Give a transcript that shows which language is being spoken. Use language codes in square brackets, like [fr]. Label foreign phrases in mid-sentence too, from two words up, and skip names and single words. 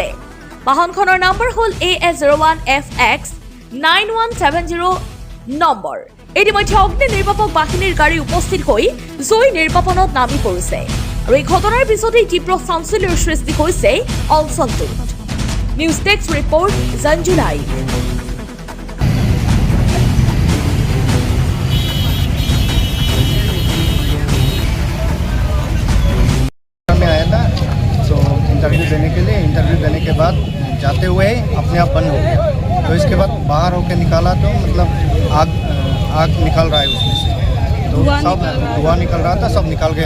[as] বাহনখনৰ নম্বৰ হ'ল AS01FX 9170 নম্বৰ। ইতিমধ্যে অগ্নি নিৰ্বাপক বাহিনীৰ গাড়ী উপস্থিত হৈ জুই নিৰ্বাপনত নামি পৰিছে আৰু এই ঘটনাৰ পিছতেই তীব্ৰ চাঞ্চল্যৰ সৃষ্টি হৈছে অঞ্চলটোত। নিউজ ডেস্ক ৰিপৰ্ট জঞ্জুলাই। [hi] इंटरव्यू देने के बाद जाते हुए अपने आप बंद हो गया। तो इसके बाद बाहर होकर निकाला तो मतलब आग निकल रहा है उसमें से, तो सब धुआं निकल रहा था, सब निकल गया।